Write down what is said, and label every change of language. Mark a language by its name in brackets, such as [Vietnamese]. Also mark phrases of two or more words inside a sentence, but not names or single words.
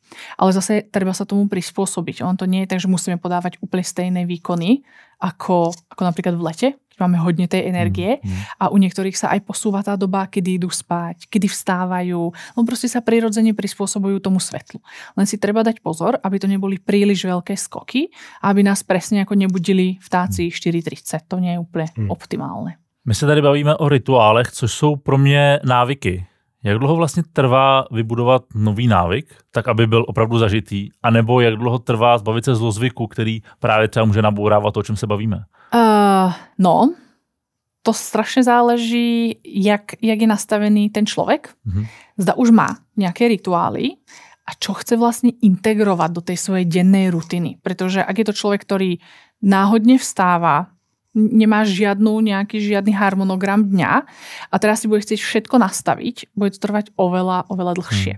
[Slovak] Ale zase treba sa tomu prispôsobiť. On to nie je tak, že musíme podávať úplne stejné výkony, ako napríklad v lete, keď máme hodne tej energie a u niektorých sa aj posúva tá doba, kedy idú spať, kedy vstávajú. No proste sa prirodzene prispôsobujú tomu svetlu. Len si treba dať pozor, aby to neboli príliš veľké skoky, aby nás presne ako nebudili vtáci 4:30. To nie je úplne optimálne. [Czech] My se tady bavíme o rituálech, což jsou pro mě návyky. Jak dlouho vlastně trvá vybudovat nový návyk, tak aby byl opravdu zažitý? A nebo jak dlouho trvá zbavit se zlozvyku, který právě třeba může nabourávat to, o čem se bavíme? No, [Slovak] to strašne záleží, jak je nastavený ten človek. Zda už má nejaké rituály a čo chce vlastne integrovať do tej svojej dennej rutiny. Pretože ak je to človek, ktorý náhodne vstáva, nemá žiadny harmonogram dňa a teraz si bude chcieť všetko nastaviť, bude to trvať oveľa dlhšie.